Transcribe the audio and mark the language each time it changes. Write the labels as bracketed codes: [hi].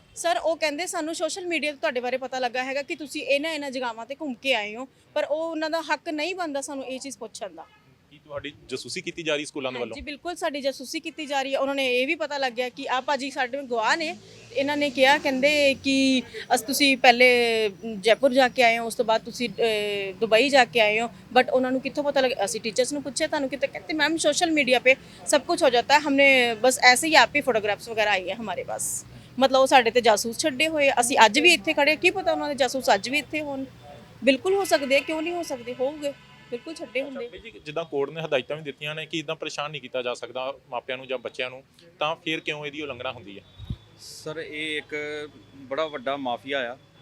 [pa] Sir ਉਹ ਕਹਿੰਦੇ ਸਾਨੂੰ ਸੋਸ਼ਲ ਮੀਡੀਆ ਤੋਂ ਤੁਹਾਡੇ ਬਾਰੇ ਪਤਾ ਲੱਗਾ ਹੈਗਾ ਕਿ ਤੁਸੀਂ ਇਹਨਾਂ ਜਗ੍ਹਾਵਾਂ ਤੇ ਘੁੰਮ ਕੇ ਆਏ ਹੋ, ਪਰ ਉਹ ਉਹਨਾਂ ਦਾ ਹੱਕ ਨਹੀਂ ਬਣਦਾ ਸਾਨੂੰ ਇਹ ਚੀਜ਼ ਪੁੱਛਣ ਦਾ। ਕੀ ਤੁਹਾਡੀ ਜਾਸੂਸੀ ਕੀਤੀ ਜਾ ਰਹੀ ਸਕੂਲਾਂ ਦੇ ਵੱਲੋਂ? ਜੀ ਬਿਲਕੁਲ ਸਾਡੀ ਜਾਸੂਸੀ ਕੀਤੀ ਜਾ ਰਹੀ ਹੈ। ਉਹਨਾਂ ਨੇ ਇਹ ਵੀ ਪਤਾ ਲੱਗਿਆ ਕਿ ਆ ਭਾਜੀ ਸਾਡੇ ਗਵਾਹ ਨੇ। ਇਹਨਾਂ ਨੇ ਕਿਹਾ, ਕਹਿੰਦੇ ਕਿ ਤੁਸੀਂ ਪਹਿਲੇ ਜੈਪੁਰ ਜਾ ਕੇ ਆਏ ਹੋ, ਉਸ ਤੋਂ ਬਾਅਦ ਤੁਸੀਂ ਦੁਬਈ ਜਾ ਕੇ ਆਏ ਹੋ। ਬਟ ਉਹਨਾਂ ਨੂੰ ਕਿੱਥੋਂ ਪਤਾ ਲੱਗਾ? ਅਸੀਂ ਟੀਚਰਸ ਨੂੰ ਪੁੱਛਿਆ ਤੁਹਾਨੂੰ ਕਿਤੇ, [hi] कहते मैम सोशल मीडिया पे सब कुछ हो जाता है, हमने बस ऐसे ही आप ही फोटोग्राफ्स वगैरह आई है हमारे पास। [pa] मतलब वो साढ़े ते जासूस छड्डे होए। ਅਸੀਂ ਅੱਜ ਵੀ ਇੱਥੇ ਖੜੇ, ਕੀ ਪਤਾ ਉਹਨਾਂ ਦੇ ਜਾਸੂਸ ਅੱਜ ਵੀ ਇੱਥੇ ਹੋਣ। ਬਿਲਕੁਲ ਹੋ ਸਕਦੇ, ਕਿਉਂ ਨਹੀਂ ਹੋ ਸਕਦੇ? ਹੋਊਗੇ, ਬਿਲਕੁਲ ਛੱਡੇ ਹੁੰਦੇ। ਜਿੱਦਾਂ ਕੋਰਟ ਨੇ ਹਦਾਇਤਾਂ ਵੀ ਦਿੱਤੀਆਂ ਨੇ ਕਿ ਇਦਾਂ ਪਰੇਸ਼ਾਨ ਨਹੀਂ ਕੀਤਾ ਜਾ ਸਕਦਾ ਮਾਪਿਆਂ ਨੂੰ ਜਾਂ ਬੱਚਿਆਂ ਨੂੰ, ਤਾਂ ਫਿਰ ਕਿਉਂ ਇਹਦੀ ਉਲੰਘਣਾ ਹੁੰਦੀ ਹੈ? ਸਰ ਇਹ ਇੱਕ ਬੜਾ ਵੱਡਾ ਮਾਫੀਆ ਆ।